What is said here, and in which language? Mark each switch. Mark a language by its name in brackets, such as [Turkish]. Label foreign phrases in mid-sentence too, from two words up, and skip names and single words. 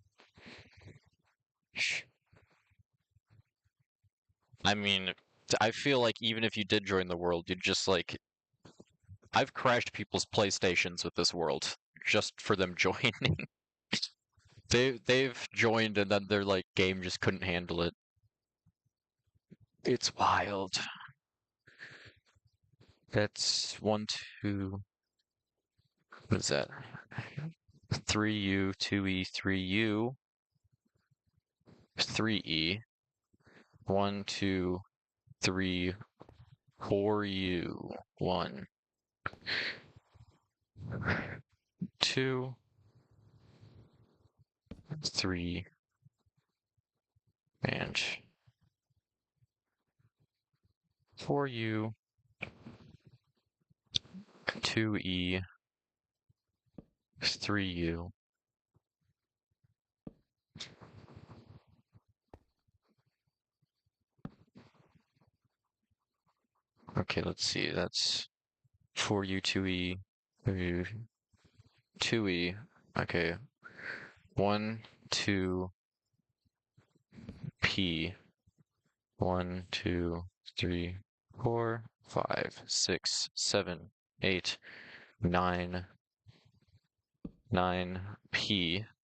[English] I mean, I feel like even if you did join the world, you'd just like I've crashed people's PlayStations with this world just for them joining. They've joined and then their like game just couldn't handle it. It's wild. That's 1, 2. What is that? 3U, 2E, 3U, 3E. 1, 2, 3, 4U. 1, 2, 3, and 4U, 2E, 3U. Okay, let's see. That's 4U, 2E, 2E. Okay. 1, 2, P. 1, 2, 3, 4, 5, 6, 7, 8, 9, 9, P.